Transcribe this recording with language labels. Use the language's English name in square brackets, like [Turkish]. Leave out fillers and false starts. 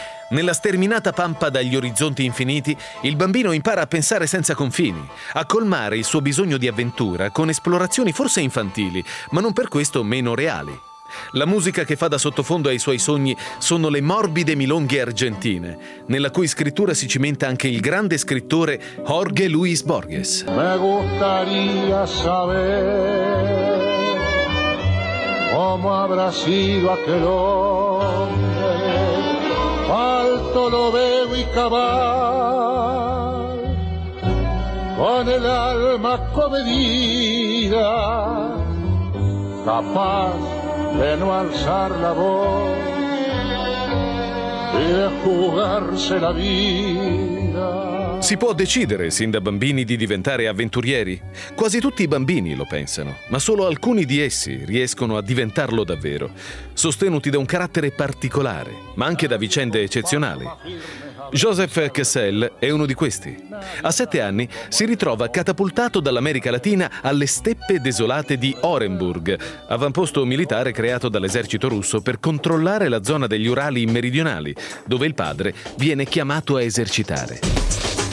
[Italian] Nella sterminata pampa dagli orizzonti infiniti, il bambino impara a pensare senza confini, a colmare il suo bisogno di avventura con esplorazioni forse infantili, ma non per questo meno reali. La musica che fa da sottofondo ai suoi sogni sono le morbide milonghe argentine, nella cui scrittura si cimenta anche il grande scrittore Jorge Luis Borges. [Spanish] Me gustaría saber cómo habrá sido aquel hombre. Alto lo veo y cabal, con el alma comedida, capaz de no alzar la voz y de jugarse la vida. [Italian] Si può decidere sin da bambini di diventare avventurieri? Quasi tutti i bambini lo pensano, ma solo alcuni di essi riescono a diventarlo davvero, sostenuti da un carattere particolare, ma anche da vicende eccezionali. Joseph Kessel è uno di questi. A 7 anni si ritrova catapultato dall'America Latina alle steppe desolate di Orenburg, avamposto militare creato dall'esercito russo per controllare la zona degli Urali meridionali, dove il padre viene chiamato a esercitare.